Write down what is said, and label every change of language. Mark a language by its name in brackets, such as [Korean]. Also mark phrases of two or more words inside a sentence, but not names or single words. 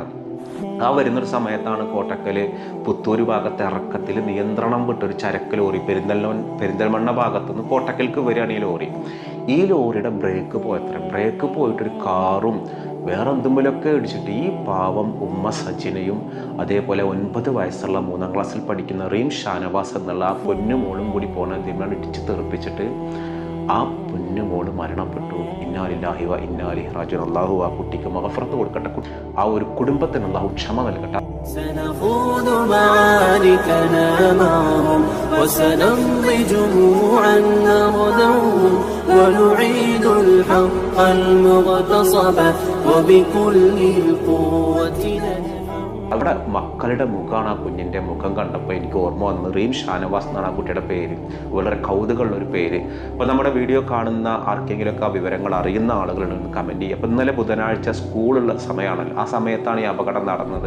[Malayalam] ആ വരുന്നൊരു സമയത്താണ് കോട്ടക്കൽ പുത്തൂർ ഭാഗത്തെ ഇറക്കത്തിൽ നിയന്ത്രണം വിട്ടൊരു ചരക്ക് ലോറി പെരിന്തൽമണ്ണ ഭാഗത്തുനിന്ന് കോട്ടക്കൽക്ക് വരികയാണ് ഈ ലോറിയുടെ ബ്രേക്ക് പോയിട്ടൊരു കാറും വേറെ എന്തുമ്പോഴൊക്കെ ഇടിച്ചിട്ട് ഈ പാവം ഉമ്മ സജിനയും അതേപോലെ 9 വയസ്സുള്ള 3ാം ക്ലാസ്സിൽ പഠിക്കുന്ന റീം ഷാനവാസ് എന്നുള്ള ആ പൊന്നുമോളും കൂടി പോണ ഇതിനാണ് ഇടിച്ച് തെറിപ്പിച്ചിട്ട് ആ പൊന്നുമോള് മരണപ്പെട്ടു. [Arabic] إنا لله وإنا إليه راجعون. [Malayalam] അല്ലാഹു ആ കുട്ടിക്ക് മഗ്ഫിറത്ത് കൊടുക്കട്ടെ. ആ ഒരു കുടുംബത്തിന് അല്ലാഹു ക്ഷമ നൽകട്ടെ. [Arabic] سنخوض معاركنا معهم وسنمضي جموعا نغدوهم ونعيد الحق المغتصب وبكل القوة [Malayalam] അവിടെ മക്കളുടെ മുഖമാണ്. ആ കുഞ്ഞിൻ്റെ മുഖം കണ്ടപ്പോൾ എനിക്ക് ഓർമ്മ വന്നത് റീം ഷാനവാസ് എന്നാണ് ആ കുട്ടിയുടെ പേര്. വളരെ കൗതുകമുള്ളൊരു പേര്. അപ്പോൾ നമ്മുടെ വീഡിയോ കാണുന്ന ആർക്കെങ്കിലുമൊക്കെ ആ വിവരങ്ങൾ അറിയുന്ന ആളുകളുണ്ടെന്ന് കമൻറ്റ് ചെയ്യുക. അപ്പോൾ ഇന്നലെ ബുധനാഴ്ച സ്കൂളുള്ള സമയമാണല്ലോ, ആ സമയത്താണ് ഈ അപകടം നടന്നത്.